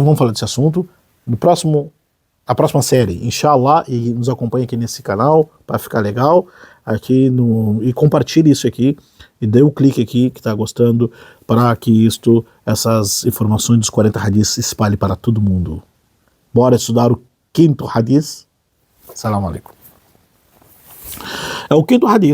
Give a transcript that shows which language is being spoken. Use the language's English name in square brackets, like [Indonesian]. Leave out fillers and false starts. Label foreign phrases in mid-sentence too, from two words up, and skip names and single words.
[Portuguese] E vamos falar desse assunto no próximo a próxima série, inshallah, e nos acompanhe aqui nesse canal para ficar legal aqui e compartilhe isso aqui e dê o clique aqui que está gostando para que essas informações dos 40 hadiths se espalhem para todo mundo. Bora estudar o quinto hadith. [Arabic] سلام عليكم. [Portuguese] É o quinto hadith.